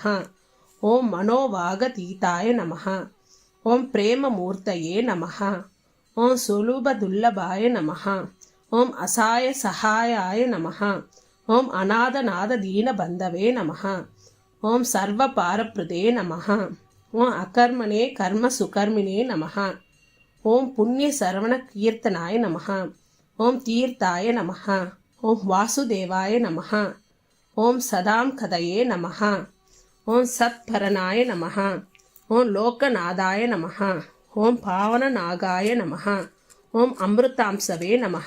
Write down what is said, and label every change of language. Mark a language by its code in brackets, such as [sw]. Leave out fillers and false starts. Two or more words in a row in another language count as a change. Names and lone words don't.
[sa] ఓం మనోవాగతీతాయ నమః. ఓం ప్రేమమూర్తయే నమః. ఓం సులభదుర్లభాయ నమః. ఓం అసాయ సహాయాయ నమః. ఓం అనాథనాథ దీనబంధవే నమః. ఓం సర్వపారప్రదే నమః. ఓం అకర్మణే కర్మ సుకర్మిణే నమః. ஓம் புண்ணிய சரவண கீர்த்தனாய நமஹ. ஓம் தீர்த்தாய நமஹ. ஓம் வாசுதேவாய நமஹ. ஓம் சதாம் கதையே நமஹ. ஓம் சத்பரனாய நமஹ. ஓம் லோகநாதாய நமஹ. ஓம் பாவனநாகாய நமஹ. ஓம் அமிர்தாம்சவே நமஹ.